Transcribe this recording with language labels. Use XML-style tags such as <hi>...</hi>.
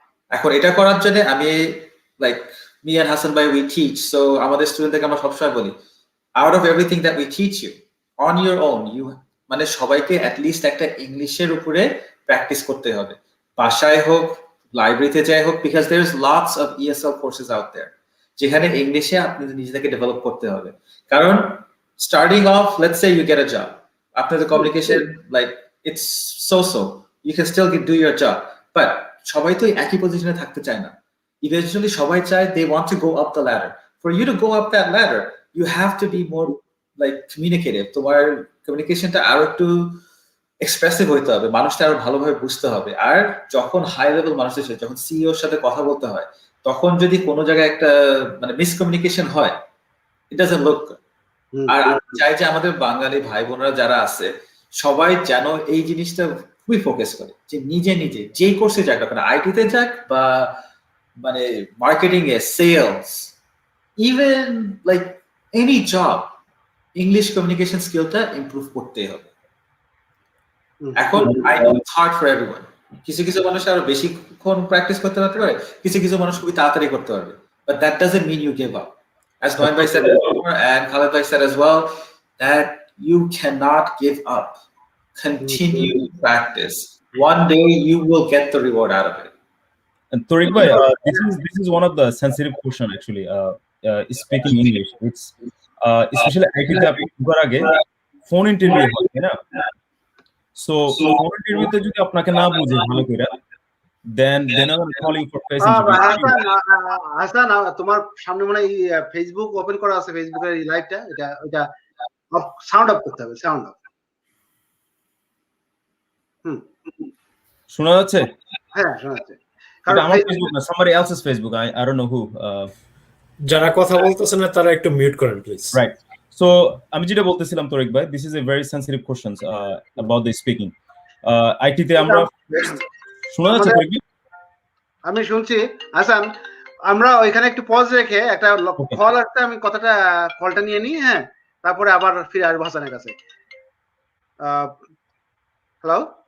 <bn>এখন এটা করার জন্য আমি</bn> <en>like me and</en> <bn>হাসান ভাই</bn> <en>we teach,</en> <bn>সো আমাদের স্টুডেন্টদেরকে আমরা সবসময় বলি</bn> <en>out of everything that we teach you on your own,</en> <bn>you মানে সবাইকে অ্যাটলিস্ট একটা ইংলিশের উপরে প্র্যাকটিস করতে হবে, বাসায় হোক লাইব্রেরিতে যাই হোক,</bn> <en>because there is lots of ESL courses out there</en> <bn>যেখানে ইংলিশে আপনি নিজেকে ডেভেলপ করতে হবে। কারণ</bn> <en>starting off let's say you get a job, after the communication like it's so you can still do your job, but</en> <bn>সবাই তো একই পজিশনে থাকতে চায় না।</bn> <en>Eventually</en> <bn>সবাই চায়</bn> <en>they want to go up the ladder. For you to go up that ladder you have to be more like communicative,</en> <bn>তোমার কমিউনিকেশনটা আরো একটু এক্সপ্রেসিভ হইতে হবে, মানুষটা আরো ভালোভাবে বুঝতে হবে। আর যখন হাই লেভেল মানুষের সাথে যখন সিইওর সাথে কথা বলতে হয় তখন যদি কোনো জায়গায় একটা মানে মিসকমিউনিকেশন হয়,</bn> <en>it doesn't look good.</en> <bn>আর আমি চাই যে আমাদের বাঙালি ভাই বোনরা যারা আছে সবাই যেন এই জিনিসটা খুবই ফোকাস করে যে নিজে যে কোর্সে যাক না, আইটিতে যাক বা মানে মার্কেটিং এ, sales,</bn> <en>even like any job,</en> <bn>English communication স্কিলটা ইমপ্রুভ করতেই হবে। এখন</bn> <en>I know it's hard for everyone,</en> <bn>কিছু মানুষ আরো বেশিক্ষণ প্র্যাকটিস করতে পারে, কিছু মানুষ খুবই তাড়াতাড়ি করতে পারবে,</bn> <en>But that doesn't mean you give up. As Noyan Bhai said before, and Khaled Bhai said as well, that you cannot give up. Continue practice. One day you will get the reward out of it. And Tariq bhai, this is one of the sensitive question actually. Speaking English, it's especially IT</en> <bn>te apni ঢোকার আগে</bn> <en>phone interview</en> <bn>হয়, তাই না?</bn> <en>So phone interview</en> <bn>তে যদি আপনাকে না বুঝে ভালো করে,</bn> <en>then I'm calling for face interview.</en> <bn>Hasan, তোমার সামনে মনে হয় ফেসবুক ওপেন করা আছে, ফেসবুকের এই লাইভটা, এটা সাউন্ড আপ করতে হবে, সাউন্ড আপ। শোনা যাচ্ছে? হ্যাঁ শোনা যাচ্ছে। কারণ আমার ফেসবুক না,</bn> <en>somebody else's Facebook, I don't know who.</en> <bn>যারা কথা বলতেছেন না তারা একটু মিউট করেন প্লিজ।</bn> <en>Right. So</en> <bn>আমি যেটা বলতেছিলাম</bn> <en>তরিক ভাই, this is a very sensitive questions about the speaking.</en> <bn>IT তে আমরা শোনা যাচ্ছে তরিক ভাই? আমি শুনছি হাসান, আমরা ওইখানে একটু পজ রেখে একটা কল আসছে, আমি কলটা নিয়ে নিই, হ্যাঁ, তারপরে আবার ফিরে আসবো হাসানের কাছে। হ্যালো,</bn>